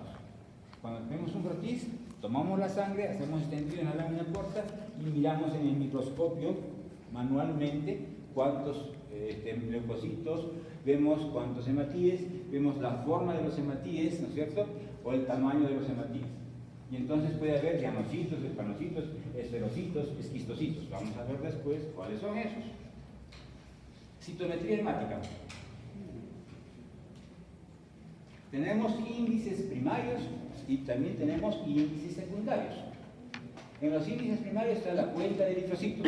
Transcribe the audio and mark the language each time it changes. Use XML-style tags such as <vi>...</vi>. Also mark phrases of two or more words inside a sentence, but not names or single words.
<es>Cuando tenemos un frotis, tomamos la sangre, hacemos extendido en la lámina corta y miramos en el microscopio manualmente cuántos leucocitos, vemos cuántos hematíes, vemos la forma de los hematíes, ¿no es cierto? O el tamaño de los hematíes. Y entonces puede haber llanocitos, espanocitos, esferocitos, esquistocitos. Vamos a ver después cuáles son esos. Citometría hemática. Tenemos índices primarios y también tenemos índices secundarios. En los índices primarios está la cuenta de eritrocitos.</es>